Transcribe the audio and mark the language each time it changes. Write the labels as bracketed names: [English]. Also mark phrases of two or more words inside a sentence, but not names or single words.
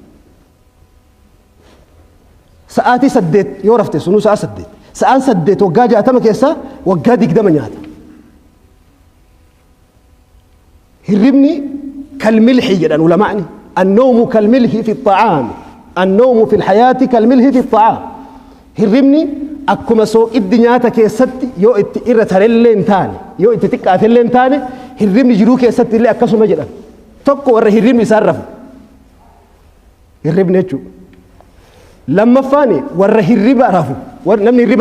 [Oromo] sa'aatii 8 yoo rafte sunu sa'a 8 sa'aan 8 waggaa 60 keessa waggaa 20 nyaata hirribni [Arabic] كالملح جدا علماء النوم كالملح في الطعام النوم في الحياة كالملح في الطعام [Oromo] hirribni akkuma sooqiddi keessatti yoo itti irra tarellee hin taane yoo itti xiqqaatellee hin taane hirribni jiruu keessatti illee akkasuma jedhan tokko warra hirribni isaan rafu hirribni jechuudha lammaffaani warra hirriba rafu namni hirriba